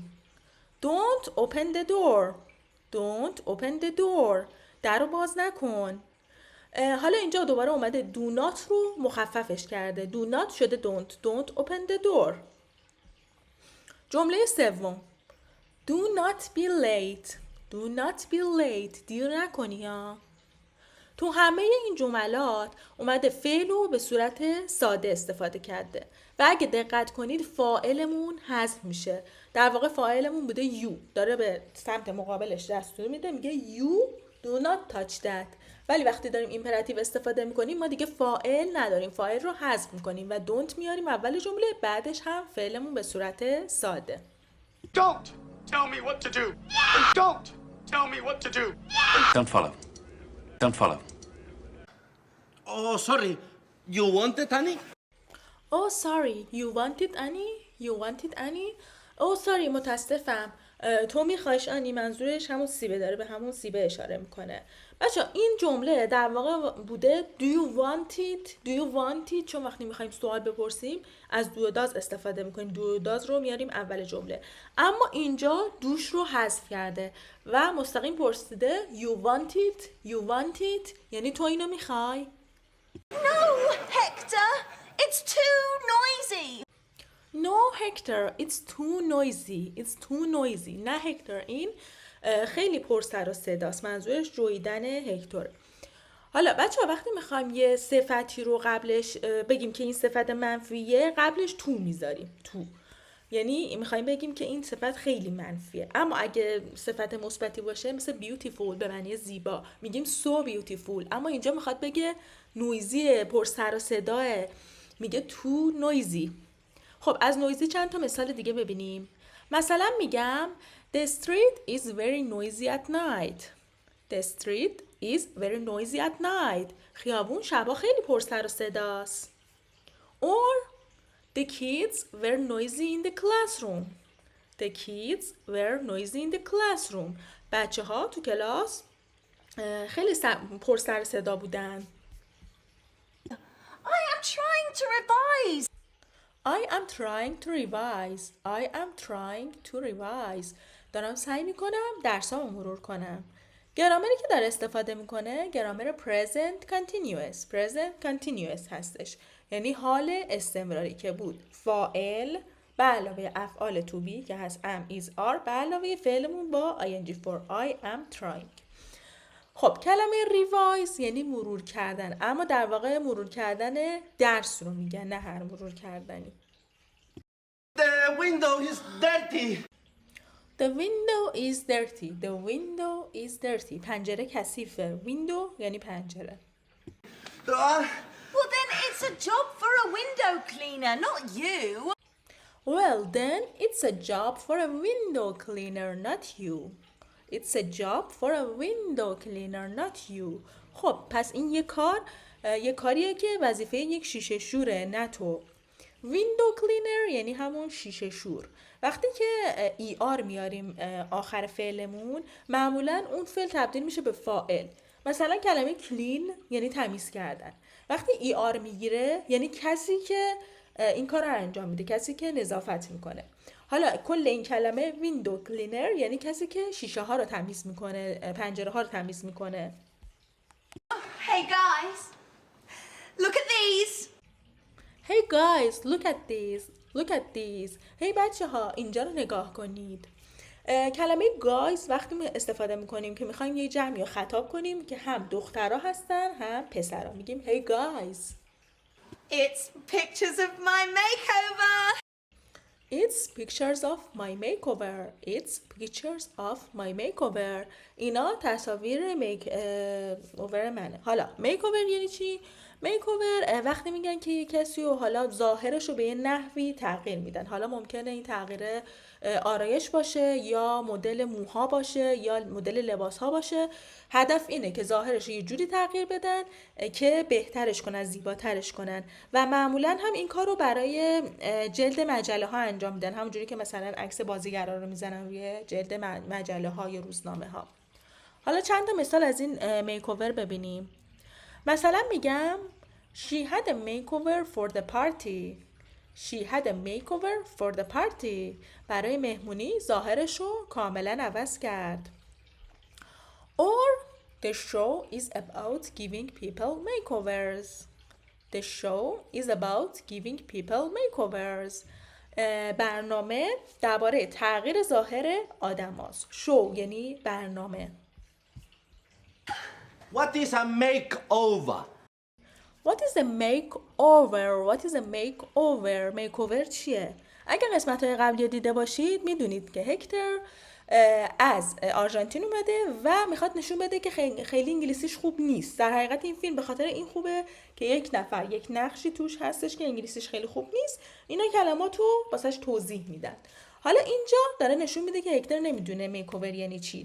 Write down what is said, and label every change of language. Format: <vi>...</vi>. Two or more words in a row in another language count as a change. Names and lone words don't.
<en>don't open the door.</en> <fa>در رو باز نکن. حالا اینجا دوباره اومده</fa> <en>do not</en> <fa>رو مخففش کرده.</fa> <en>do not شده don't open the door.</en> <fa>جمله سوم.</fa> <en>do not be late.</en> <fa>دیر نکنی ها. تو همه این جملات اومده فعل رو به صورت ساده استفاده کرده و اگه دقت کنید فاعلمون حذف میشه. در واقع فاعلمون بوده you، داره به سمت مقابلش دستور میده، میگه</fa> <en>you do not touch that.</en> <fa>ولی وقتی داریم ایمپراتیو استفاده میکنیم ما دیگه فاعل نداریم، فاعل رو حذف میکنیم و don't میاریم اول جمله، بعدش هم فعلمون به صورت ساده.</fa> <en>Don't tell me what to do. Don't tell me what to do. Don't follow. Oh, sorry. You want it, Annie? Oh sorry, you wanted Annie? Oh sorry متاسفم.</en> <fa>تو میخوایش آنی، منظورش همون سیبه، داره به همون سیبه اشاره میکنه. بچه این جمله در واقع بوده</fa> <en>do you want it</en> <fa>چون وقتی میخوایم سوال بپرسیم از do و does استفاده میکنیم. do و does رو میاریم اول جمله، اما اینجا دوش رو حذف کرده و مستقیم پرسیده</fa> <en>you want it</en> <fa>یعنی تو اینو میخوای؟</fa> <en>No, Hector! It's too noisy! No Hector, it's too noisy.</en> <fa>نه هکتور، این خیلی پر سر و صداست، منظورش جویدن هکتور. حالا بچه ها وقتی میخوایم یه صفتی رو قبلش بگیم که این صفت منفیه، قبلش تو میذاریم. تو یعنی میخوایم بگیم که این صفت خیلی منفیه. اما اگه صفت مثبتی باشه مثل beautiful به معنی زیبا میگیم</fa> <en>so beautiful.</en> <fa>اما اینجا میخواد بگه نویزی، پر سر و صداه، میگه</fa> <en>too noisy.</en> <fa>خب از نویزی چند تا مثال دیگه ببینیم. مثلا میگم</fa> <en>the street is very noisy at night. The street is very noisy at night.</en> <fa>خیابون شبا خیلی پر سر و صداست.</fa> <en>Or the kids were noisy in the classroom. The kids were noisy in the classroom.</en> <fa>بچه ها تو کلاس خیلی پر سر و صدا بودن.</fa> <en>I am trying to revise. I am trying to revise. I am trying to revise.</en> <fa>دارم سعی میکنم درسامو مرور کنم. گرامری که داره استفاده میکنه گرامر</fa> <en>present continuous. present continuous</en> <fa>هستش. یعنی حال استمراری که بود. فاعل به علاوه افعال</fa> <en>to be</en> <fa>که هست</fa> <en>am, is, are</en> <fa>به علاوه فعلمون با</fa> <en>ing for I am trying.</en> <fa>خب کلمه ریوایز یعنی مرور کردن، اما در واقع مرور کردن درس رو میگن، نه هر مرور کردنی.</fa> <en>The window is dirty. The window is dirty. The window is dirty.</en> <fa>پنجره کثیفه. Window یعنی پنجره.</fa> <en>Well, then it's a job for a window cleaner, not you. Well, then it's a job for a window cleaner, not you. It's a job for a window cleaner, not you.</en> <fa>خب پس این یه کاریه که وظیفه یک شیشه شوره، نه تو.</fa> <en>window cleaner</en> <fa>یعنی همون شیشه شور. وقتی که ER میاریم آخر فعلمون معمولا اون فعل تبدیل میشه به فاعل. مثلا کلمه clean یعنی تمیز کردن. وقتی ER میگیره یعنی کسی که این کار رو انجام میده، کسی که نظافت میکنه. حالا کل این کلمه</fa> <en>window cleaner</en> <fa>یعنی کسی که شیشه ها رو تمیز میکنه، پنجره ها رو تمیز میکنه.</fa> <en>Hey guys, look at these. Hey guys, look at these. Look at these.</en> <fa>Hey بچه ها اینجا رو نگاه کنید. کلمه guys وقتی استفاده میکنیم که میخوایم یه جمعی رو خطاب کنیم که هم دخترها هستن هم پسرها، میگیم</fa> <en>hey guys. It's pictures of my makeover. It's pictures of my makeover. It's pictures of my makeover.</en> <fa>اینا تصاویر میک اوور منه. حالا makeover یعنی چی؟ میکوور وقتی میگن که کسی رو حالا ظاهرش رو به یه نحوی تغییر میدن. حالا ممکنه این تغییر آرایش باشه یا مدل موها باشه یا مدل لباس ها باشه. هدف اینه که ظاهرش رو یه جوری تغییر بدن که بهترش کنن، زیباترش کنن و معمولا هم این کار رو برای جلد مجله ها انجام میدن، همونجوری که مثلا عکس بازیگرا رو میزنن روی جلد مجله ها یا روزنامه ها. حالا چند تا مثال از این میکوور ببینیم. مثلا میگم</fa> <en>She had a makeover for the party. She had a makeover for the party.</en> <fa>برای مهمونی ظاهرش رو کاملا عوض کرد.</fa> <en>Or the show is about giving people makeovers. The show is about giving people makeovers.</en> <fa>برنامه درباره تغییر ظاهر آدم هاست. شو یعنی برنامه.</fa> <en>What is a makeover? What is a makeover? What is a makeover?</en> <fa>makeover چیه؟ اگر قسمت‌های قبلی رو دیده باشید میدونید که هکتور از آرژانتین اومده و میخواد نشون بده که خیلی انگلیسیش خوب نیست. در حقیقت این فیلم به خاطر این خوبه که یک نقشی توش هستش که انگلیسیش خیلی خوب نیست. اینا کلماتو واسش توضیح میدن. حالا اینجا داره نشون میده که هکتور نمیدونه میکوور یعنی چی.</fa>